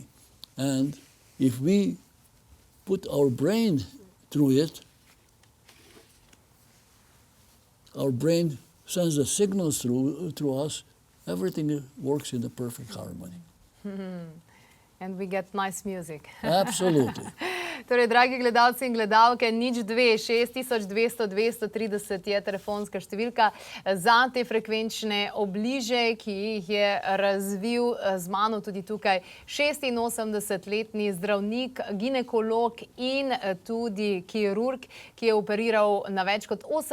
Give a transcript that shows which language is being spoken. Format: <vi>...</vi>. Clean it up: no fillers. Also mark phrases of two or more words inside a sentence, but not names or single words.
<en>And if we put our brain through it, our brain sends the signals through us, everything works in the perfect harmony. And we get nice music. Absolutely.</en> <sl>Torej, dragi gledalci in gledalke, 02-6200-230 je telefonska številka za te frekvenčne obliže, ki jih je razvil z mano tudi tukaj 86-letni zdravnik, ginekolog in tudi kirurg, ki je operiral na več kot</sl>